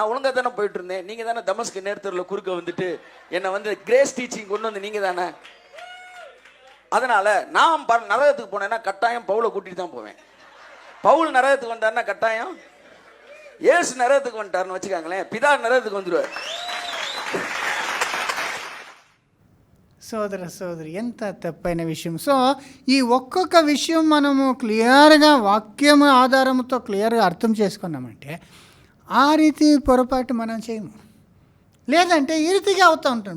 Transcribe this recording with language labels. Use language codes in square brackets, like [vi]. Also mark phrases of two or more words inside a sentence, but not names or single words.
[ta] நான் ஒழுங்கா தானே போயிட்டு இருந்தேன், நீங்க தானே தமஸ்கு நேர்த்தரில் குறுக்க வந்துட்டு என்னை [en] grace teaching [ta] கொண்டு வந்து நீங்க தானே. அதனால நான் நரகத்துக்கு போனேன்னா கட்டாயம் பவுலை கூட்டிட்டு தான் போவேன். பவுல் நரகத்துக்கு வந்தாருன்னா கட்டாயம் ஏசு நரகத்துக்கு வந்துட்டாருன்னு வச்சுக்காங்களேன், பிதா நரகத்துக்கு வந்துடுவார். [te] సోదర సోదరి, ఎంత తప్పైన విషయం. సో ఈ ఒక్కొక్క విషయం మనము క్లియర్గా వాక్యం ఆధారంతో క్లియర్గా అర్థం చేసుకున్నామంటే ఆ రీతి పొరపాటు మనం చేయము. లేదంటే ఈ రీతిగా అవుతూ ఉంటుంది.